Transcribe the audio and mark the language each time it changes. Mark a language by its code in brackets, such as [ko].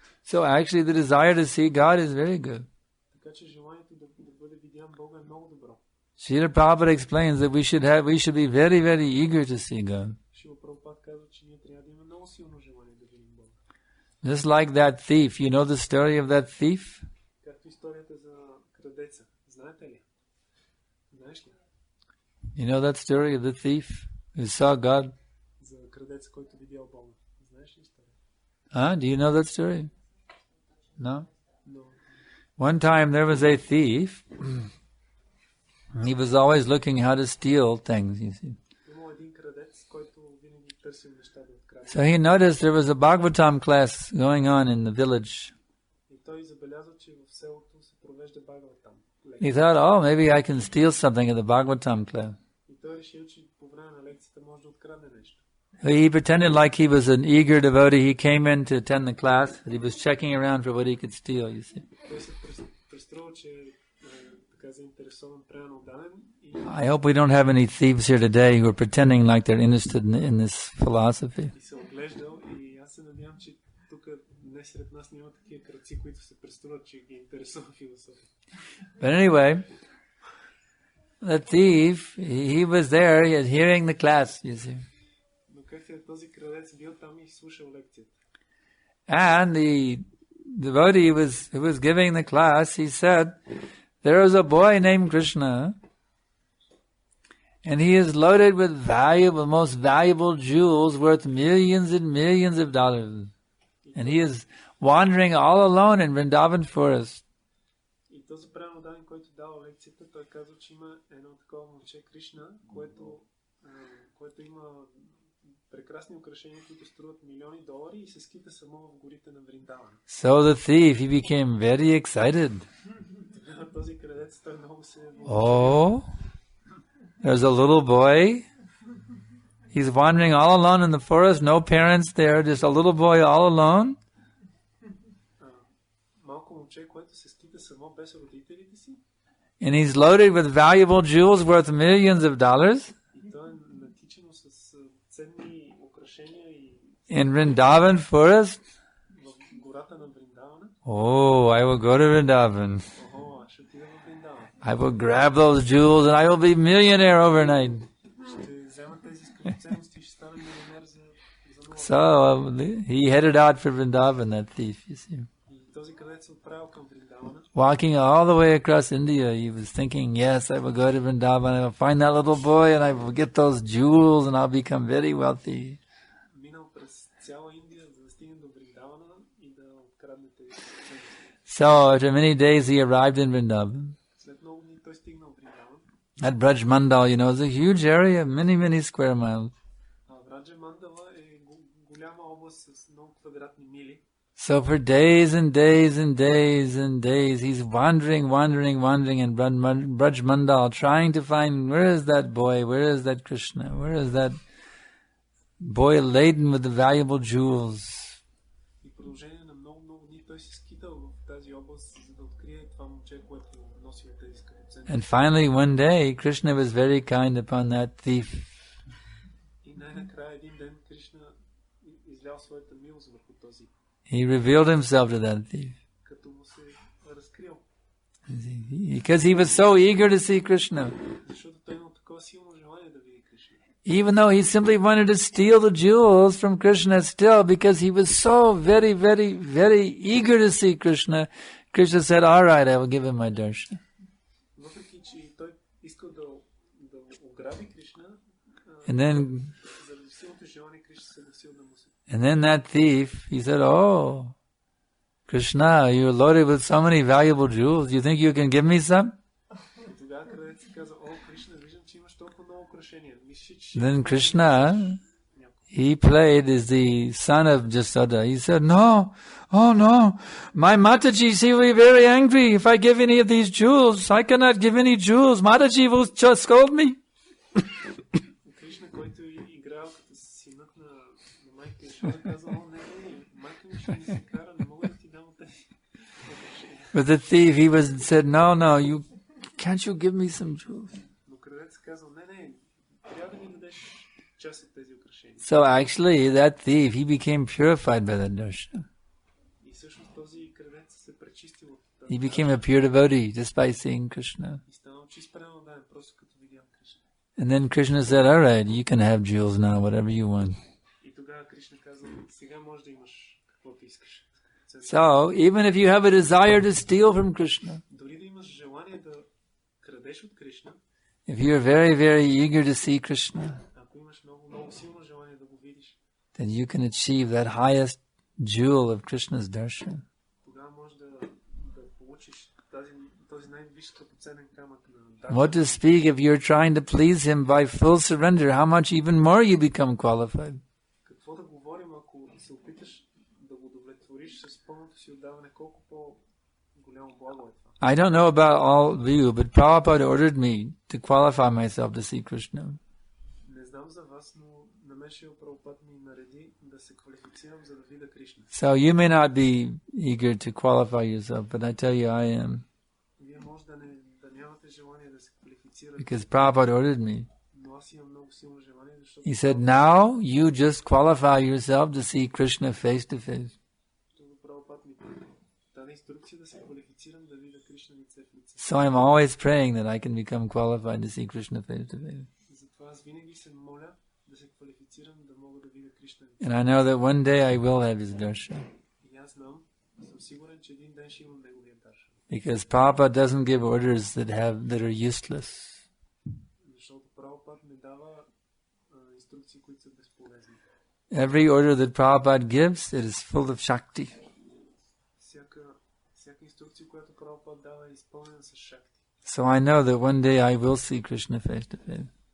[en] So actually the desire to see God is very good. [bg] Така че желанието да бъде видян Бога е много добро. [en] Srila Prabhupada explains that we should be very, very eager to see God. [bg] Шила Прабхупад казва, че ние трябва да имаме много силно желание да видим Бога. [en] Just like that thief. You know the story of that thief? [bg] Както историята за крадеца. Знаете ли? Знаеш ли? [en] You know that story of the thief who saw God? [bg] За крадеца, който видял Бога. Знаеш ли историята? [en] Do you know that story? No? [bg] Но [en] One time there was a thief. He was always looking how to steal things, you see. [bg] имал един крадец, който винаги търсил неща да открадне. [en] So he noticed there was a Bhagavatam class going on in the village. [bg] И той забеляза, че в селото се провежда Бхагаватам. [en] He thought, oh, maybe I can steal something at the Bhagavatam class. [bg] И той решил, че по време на лекцията може да открадне нещо. [en] He pretended like he was an eager devotee. He came in to attend the class, but he was checking around for what he could steal, you see. [bg] Той се преструва, че е така заинтересован, предан, отдаден. И [en] I hope we don't have any thieves here today who are pretending like they're interested in this philosophy. [bg] се оглеждал. И аз се надявам, че тук днес сред нас няма такива крадци, които се преструват, че ги интересува философия. [en] But anyway, the thief, he was there, he was hearing the class, you see. [bg] Но как е този крадец бил там и слушал лекцията. [en] And the devotee who was giving the class, he said, there is a boy named Krishna, and he is loaded with most valuable jewels worth millions and millions of dollars. And he is wandering all alone in Vrindavan forest. [bg] И този преданен, който дава лекцията, той казва, че има едно такова момче Кришна, което има прекрасни украшения, които струват милиони долари и се скита само в горите на Вриндаван. [en] So the thief, he became very excited. [bg] Този крадец, той много се [en] Oh, there's a little boy. He's wandering all alone in the forest, no parents there, just a little boy all alone. [bg] малко момче, което се скита само без родителите си. [en] And he's loaded with valuable jewels worth millions of dollars. [bg] И той е натичено с ценни украшения и [en] In Vrindavan forest. [bg] в гората на Вриндавана. [en] Oh, I will go to Vrindavan. [bg] Аз ще отида в Вриндаван. [en] I will grab those jewels and I will be millionaire overnight. [bg] Ще взема тези скъпоценности и ще стана милионер за много. [en] So he headed out for Vrindavan, that thief, you see. [bg] И този крадец се отправил към Вриндавана. [en] Walking all the way across India, he was thinking, yes, I will go to Vrindavan, I will find that little boy and I will get those jewels and I'll become very wealthy. [bg] Минал през цяла Индия, за да стигне до Вриндавана и да открадне тези ценности. [en] So after many days he arrived in Vrindavan. [bg] След много дни той стигнал в Вриндаван. [en] At Braj Mandal, you know, is a huge area, many square miles. [bg] Враджа Мандала е голяма област с много квадратни мили. [en] So for days and days and days and days, he's wandering in Braj Mandal, trying to find, where is that boy, where is that Krishna, where is that boy laden with the valuable jewels. [bg] И в продължение на много дни той се скитал в тази област, за да открие това момче, което носи тези скъпоценни. [en] And finally, one day, Krishna was very kind upon that thief. [bg] И най-накрая един ден Кришна излял своята милост върху този. [en] He revealed himself to that thief. [bg] Като му се разкрил. [en] Because he was so eager to see Krishna. [bg] Защото той имал такова силно желание да види Кришна. [en] Even though he simply wanted to steal the jewels from Krishna, still, because he was so very, very, very eager to see Krishna, Krishna said, all right, I will give him my darshan. [bg] Въпреки, че той искал да ограби Кришна, [en] And then, [bg] заради силното желание Кришна се съгласил да му се. [en] and then that thief, he said, oh, Krishna, you're loaded with so many valuable jewels. You think you can give me some? [bg] И тогава където си каза, о, Кришна, виждам, че имаш толкова много украшения. Мислиш, че... [en] Then Krishna, he played as the son of Jasoda. He said, no, oh no, my Mataji, she will be very angry if I give any of these jewels. I cannot give any jewels. Mataji will just scold me. [bg] Кришна, който играл като синът на майка Яшода, каза, о, не, майка ми ще ни се кара, не мога да ти дам от тези украшения. [en] But the thief, he said, no, can't you give me some jewels? [bg] Но крадец казал, не, трябва да ми дадеш част от тези украшения. [en] So actually, that thief, he became purified by that darshan. [bg] И всъщност този крадец се пречистил от [en] He became a pure devotee just by seeing Krishna. [bg] и станал чист преданен, просто като видял Кришна. [en] And then Krishna said, all right, you can have jewels now, whatever you want. [bg] И тогава Кришна казал, сега можеш да имаш каквото искаш. [en] So, even if you have a desire to steal from Krishna, [bg] Дори да имаш желание да крадеш от Кришна, [en] if you are very, very eager to see Krishna, [bg] ако имаш много силно желание да го видиш, [en] then you can achieve that highest jewel of Krishna's darshan. [bg] тогава можеш да получиш този най-висш скъпоценен камък на [en] What to speak if you're trying to please him by full surrender, how much even more you become qualified. [bg] Какво да говорим, ако се опиташ да го удовлетвориш с пълното си отдаване, колко по-голямо благо е това. [en] I don't know about all of you, but Prabhupada ordered me to qualify myself to see Krishna. [bg] Не знам за вас, но на мен Шрила Прабхупад ми нареди да се квалифицирам, за да видя Кришна. [en] So you may not be eager to qualify yourself, but I tell you I am. [bg] Вие може да нямате желание да се квалифицирате, [en] Because Prabhupada ordered me. [bg] но аз имам много силно желание, защото [en] He said, now you just qualify yourself to see Krishna face to face. [bg] Прабхупад ми даде инструкция да се квалифицирам да видя Кришна лице в лице. [en] So I'm always praying that I can become qualified to see Krishna face to face. [bg] Затова аз винаги се моля да се квалифицирам да мога да видя Кришна лице. [en] And I know that one day I will have his darshan. [bg] И аз знам, съм сигурен, че един ден ще имам неговия даршан. [en] Because Prabhupada doesn't give orders that are useless. [bg] Защото Прабхупад не дава инструкции, които са безполезни. [en] Every order that Prabhupada gives, it is full of Shakti. [bg] Всяка инструкция, която Прабхупад дава, е изпълнена с Шакти. [en] So I know that one day I will see Krishna face to face.